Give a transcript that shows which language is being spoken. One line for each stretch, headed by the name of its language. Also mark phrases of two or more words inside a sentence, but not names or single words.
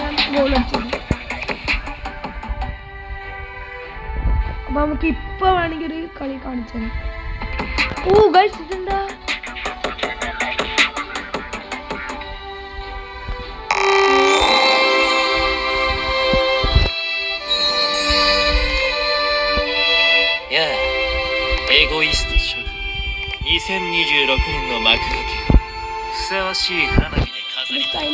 Malayalam: ഗോൾ അടിച്ചത്. അപ്പൊ നമുക്ക് ഇപ്പൊ വേണമെങ്കിൽ ഒരു കളി കാണിച്ചത്. ഓ ഗൈസ് ഇതെന്താ
Japanese: エゴイスト諸君、2026年の幕開けをふさわしい花火で飾りたい。